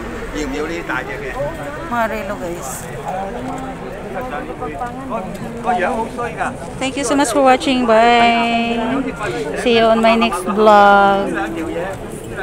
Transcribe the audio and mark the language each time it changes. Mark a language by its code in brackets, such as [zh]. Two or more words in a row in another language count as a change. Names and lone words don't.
[yue] 要唔要呢啲大隻嘅？ [tl] Mga relo guys. 個樣好衰㗎。 [en] Thank you so much for watching. Bye. See you on my next vlog. [yue] 兩條嘢。